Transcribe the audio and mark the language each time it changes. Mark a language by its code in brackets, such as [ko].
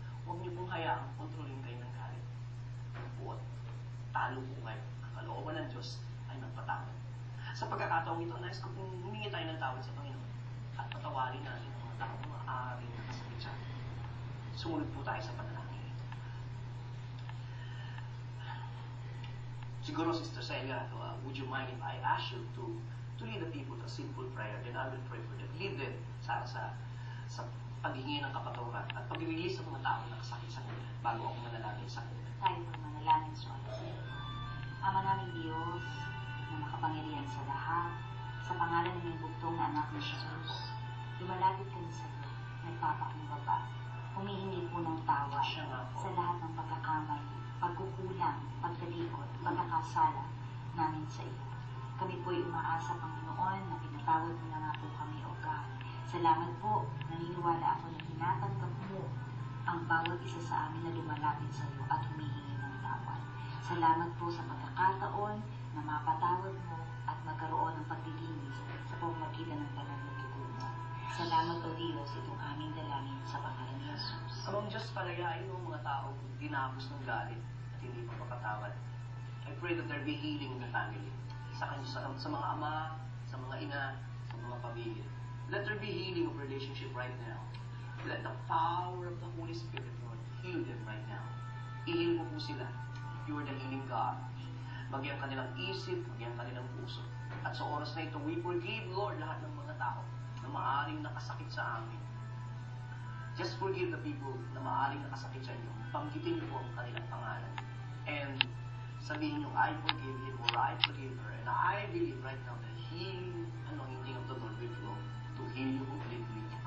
[tl] Huwag niyo pong hayaang kontrolin kayo ng galit. Buot, talo po kayo. Ang kalooban ng Diyos ay magpatawad. Sa pagkakataong ito, nais ko pong humingi tayo ng tawad sa Panginoon at patawarin natin ang mga taong maaaring nakasakit siya. Sumunod po tayo sa panalangin. [en] Siguro, Sister Celia, would you mind if I ask you to lead the people to a simple prayer? Then I will pray for them. Lead them [tl] sa paghingi ng kapatawaran at pag-release sa mga tao na nakasakit sa kanila bago ako manalangin sa kanila. Tayo pang manalangin sa Diyos. Ama naming Diyos, na makapangyarihan sa lahat, sa pangalan ng bugtong na anak ni Jesus, lumalapit kami sa iyo, nagpapakumbaba, humihingi po ng tawa sa lahat ng pagkakamali, pagkukulang, pagkalikot, pagkakasala namin sa iyo. Kami po'y umaasa, Panginoon, na pinatawad mo na nga po kami, O God. Salamat po, naniniwala ako na tinatanggap mo ang bawat isa sa amin na lumalapit sa iyo at humihingi ng tawad. Salamat po sa pagkakataon na mapatawad mo at magkaroon ng paglilinis sa pamamagitan ng banal na dugo mo. Salamat, O Diyos, itong aming dalangin sa pangalan ni Jesus. Amang Diyos, palayain mo ang mga taong dinapos ng galit at hindi pagpapatawad. [en] I pray that there be healing in the family. [tl] Sa mga ama, sa mga ina, sa mga pamilya. [en] Let there be healing of relationship right now. Let the power of the Holy Spirit, Lord, heal them right now. [tl] I-heal mo po sila. [en] You are the healing God. [tl] Magyang kanilang isip, magyang kanilang puso. At sa oras na ito, [en] we forgive, Lord, [tl] lahat ng mga tao na maaaring nakasakit sa amin. [en] Just forgive the people [tl] na maaaring nakasakit sa inyo. Banggitin niyo po ang kanilang pangalan. [en] And [tl] sabihin niyo, [en] I forgive him or I forgive her. And I believe right now that healing anointing of the Lord will flow to heal you completely.